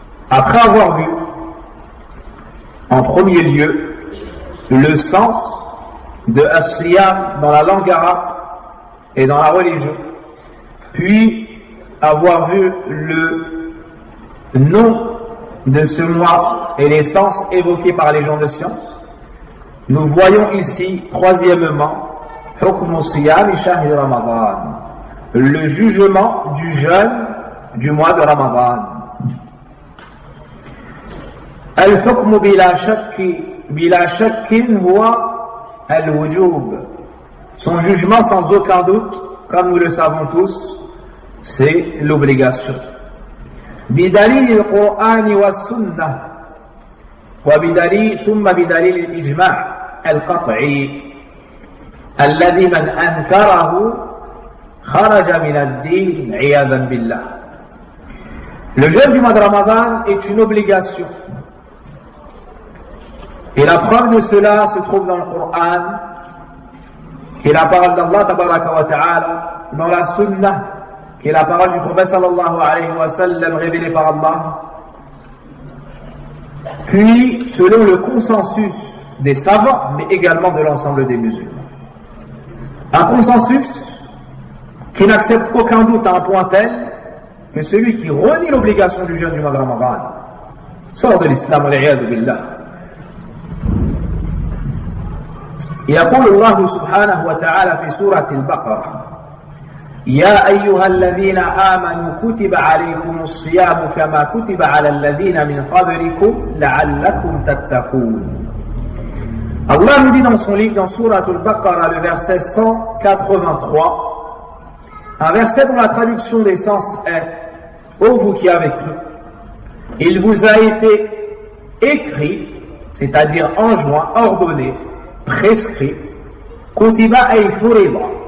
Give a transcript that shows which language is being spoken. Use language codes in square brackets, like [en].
[fr] Après avoir vu, en premier lieu, le sens de As-Siyam dans la langue arabe et dans la religion, puis avoir vu le nom de ce mois et les sens évoqués par les gens de science, nous voyons ici, troisièmement, [ar] Hukmu Siyam Shahri Ramadan, [fr] le jugement du jeûne du mois de Ramadan. [ar] الحكم بلا شك بلا شك هو الوجوب. [fr] Son jugement sans aucun doute, comme nous le savons tous, c'est l'obligation. [ar] بدليل القرآن والسنة وبدليل ثم بدليل الإجماع القطعي الذي من أنكره خرج من الدين عياذا بالله. [fr] Le jeûne du mois de Ramadan est une obligation. Et la preuve de cela se trouve dans le Coran, qui est la parole d'Allah tabaraka wa ta'ala, dans la Sunnah, qui est la parole du Prophète sallallahu alayhi wa sallam, révélée par Allah. Puis, selon le consensus des savants, mais également de l'ensemble des musulmans. Un consensus qui n'accepte aucun doute à un point tel que celui qui renie l'obligation du jeûne du mois de Ramadan sort de l'islam, al-iyadu billah. [ar] يقول الله سبحانه وتعالى في سورة البقرة يا أيها الذين آمنوا كتب عليكم الصيام كما كتب على الذين من قبلكم لعلكم تتقون. [fr] الله nous dit dans son livre, dans سورة البقرة, le verset 183, un verset dont la traduction des sens est: ô vous qui avez cru, il vous a été écrit, c'est-à-dire enjoint, ordonné, prescrit, [ar] kutiba ay furida,